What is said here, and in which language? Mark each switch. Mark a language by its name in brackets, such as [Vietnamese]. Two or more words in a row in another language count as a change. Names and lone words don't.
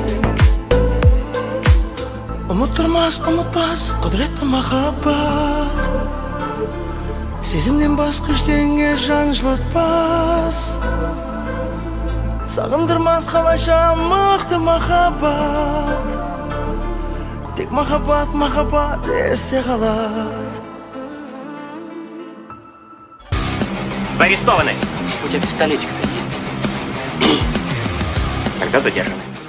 [Kazakh] Ұмытпас құдіретті махаббат, сезімнен басқа ештеңе жан жылытпас, сағындырмас қалайша мықты махаббат. Тек махаббат, махаббат есте қалады. [Russian] Вы арестованы. У тебя пистолетик-то есть? Тогда задержан.